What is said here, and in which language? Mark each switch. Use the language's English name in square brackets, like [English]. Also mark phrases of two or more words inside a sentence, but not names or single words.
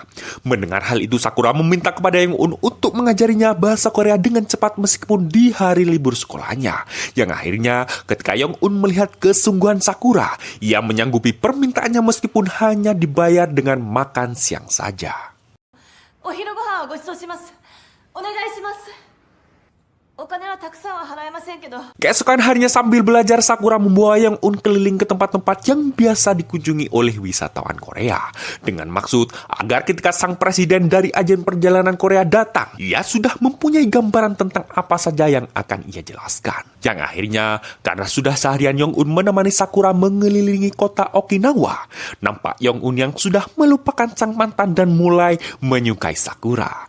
[Indonesian] Mendengar hal itu Sakura meminta kepada Young-un untuk mengajarinya bahasa Korea dengan cepat meskipun di hari libur sekolahnya. Yang akhirnya ketika Young-un melihat kesungguhan Sakura, ia menyanggupi permintaannya meskipun hanya dibayar dengan makan siang saja. [Japanese] お昼ご飯をご馳走します。お願いします。お金はたくさんは払えませんけど。 [Indonesian] Keesokan harinya sambil belajar Sakura membawa Young-un keliling ke tempat-tempat yang biasa dikunjungi oleh wisatawan Korea. Dengan maksud agar ketika sang presiden dari agen perjalanan Korea datang, ia sudah mempunyai gambaran tentang apa saja yang akan ia jelaskan. Yang akhirnya karena sudah seharian Young-un menemani Sakura mengelilingi kota Okinawa, nampak Young-un yang sudah melupakan sang mantan dan mulai menyukai Sakura.